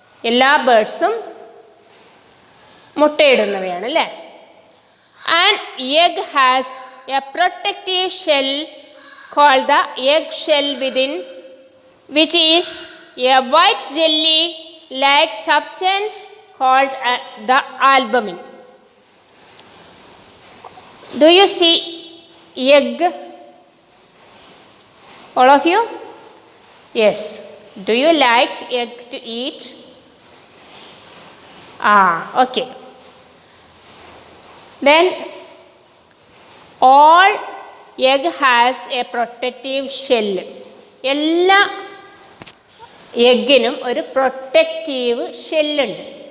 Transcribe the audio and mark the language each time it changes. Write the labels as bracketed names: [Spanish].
[Malayalam] എല്ലാ ബേർഡ്സും മുട്ടയിടുന്നവയാണ് അല്ലേ? [English] An egg has a protective shell called the egg shell, within which is a white jelly-like substance called the albumen. Do you see egg? All of you? Yes. Do you like egg to eat? Okay. Then all egg has a protective shell. [Malayalam] എല്ലാ എഗ്ഗിനും ഒരു protective ഷെല്ലുണ്ട്.